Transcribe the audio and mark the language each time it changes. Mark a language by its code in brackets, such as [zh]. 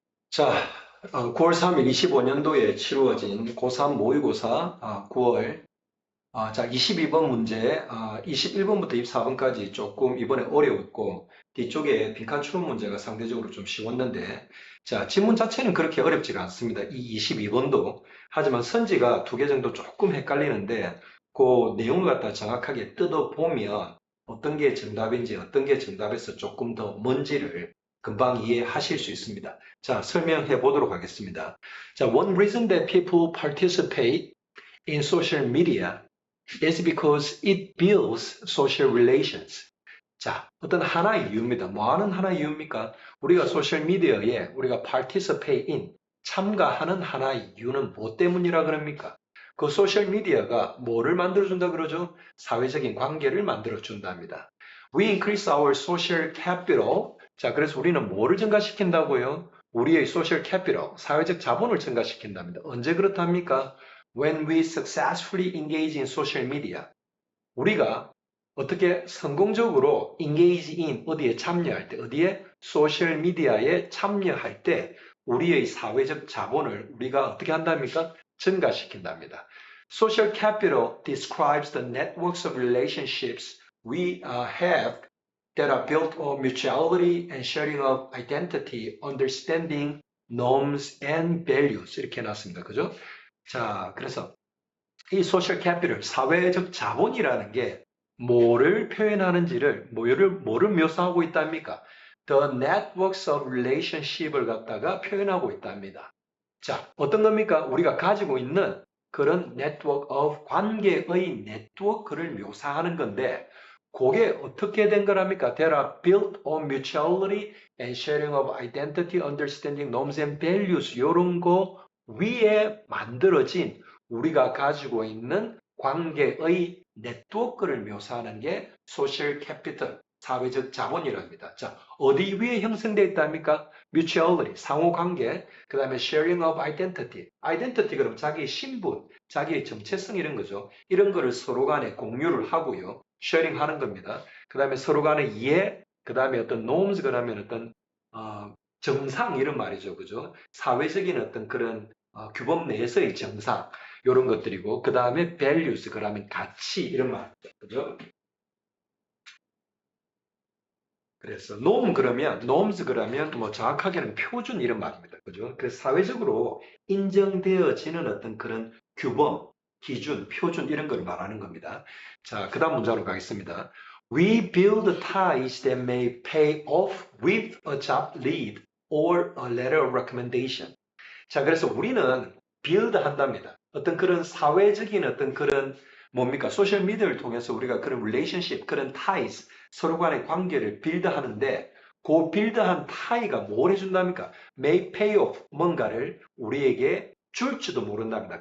[ko] 자, 9월 3일 25년도에 치루어진 고3 모의고사 9월 자, 22번 문제 21번부터 24번까지 조금 이번에 어려웠고 뒤쪽에 빈칸 추론 문제가 상대적으로 좀 쉬웠는데 자, 지문 자체는 그렇게 어렵지가 않습니다. 이 22번도 하지만 선지가 두 개 정도 조금 헷갈리는데 그 내용을 갖다 정확하게 뜯어보면 어떤 게 정답인지 어떤 게 정답에서 조금 더 뭔지를 금방 이해하실 수 있습니다. 자, 설명해 보도록 하겠습니다. [en] 자, one reason that people participate in social media is because it builds social relations. [ko] 자, 어떤 하나의 이유입니다. 뭐 하는 하나의 이유입니까? 우리가 소셜미디어에 우리가 [en] participate in, [ko] 참가하는 하나의 이유는 뭐 때문이라 그럽니까? 그 소셜미디어가 뭐를 만들어준다 그러죠? 사회적인 관계를 만들어준답니다. [en] We increase our social capital. [ko] 자, 그래서 우리는 뭐를 증가시킨다고요? 우리의 [en] social capital, [ko] 사회적 자본을 증가시킨답니다. 언제 그렇답니까? [en] When we successfully engage in social media. [ko] 우리가 어떻게 성공적으로 [en] engage in [ko] 어디에 참여할 때, 어디에 소셜 미디어에 참여할 때 우리의 사회적 자본을 우리가 어떻게 한답니까? 증가시킨답니다. [en] Social capital describes the networks of relationships we have that are built on mutuality and sharing of identity, understanding, norms and values [ko] 이렇게 해놨습니다. 그죠? 자, 그래서 이 소셜 캐피털, 사회적 자본이라는 게 뭐를 표현하는지를, 뭐를 묘사하고 있답니까? [en] The networks of relationship을 [ko] 갖다가 표현하고 있답니다. 자, 어떤 겁니까? 우리가 가지고 있는 그런 [en] network of [ko] 관계의 네트워크를 묘사하는 건데, 그게 어떻게 된 거랍니까? [en] That are built on mutuality and sharing of identity, understanding, norms and values. [ko] 이런 거 위에 만들어진 우리가 가지고 있는 관계의 네트워크를 묘사하는 게 소셜 캐피털, 사회적 자본이랍니다. 자, 어디 위에 형성되어 있답니까? [en] mutuality, [ko] 상호관계, 그 다음에 [en] sharing of identity. [ko] identity 그럼 자기의 신분, 자기의 정체성 이런 거죠. 이런 거를 서로 간에 공유를 하고요. sharing 하는 겁니다. 그 다음에 서로 간에 이해, 그 다음에 어떤 norms, 그러면 어떤 정상 이런 말이죠. 그죠? 사회적인 어떤 그런 규범 내에서의 정상 이런 것들이고 그 다음에 values 그러면 가치 이런 말이죠. 그죠? 그래서 norms 그러면 뭐 정확하게는 표준 이런 말입니다. 그죠? 그래서 사회적으로 인정되어지는 어떤 그런 규범, 기준, 표준 이런 걸 말하는 겁니다. 자, 그 다음 문장으로 가겠습니다. [en] We build ties that may pay off with a job lead or a letter of recommendation. [ko] 자, 그래서 우리는 build 한답니다. 어떤 그런 사회적인 어떤 그런 뭡니까? 소셜 미디어를 통해서 우리가 그런 relationship, 그런 ties, 서로 간의 관계를 빌드 하는데 그 빌드한 타이가 뭘 해준답니까? [en] may pay off, [ko] 뭔가를 우리에게 줄지도 모른답니다.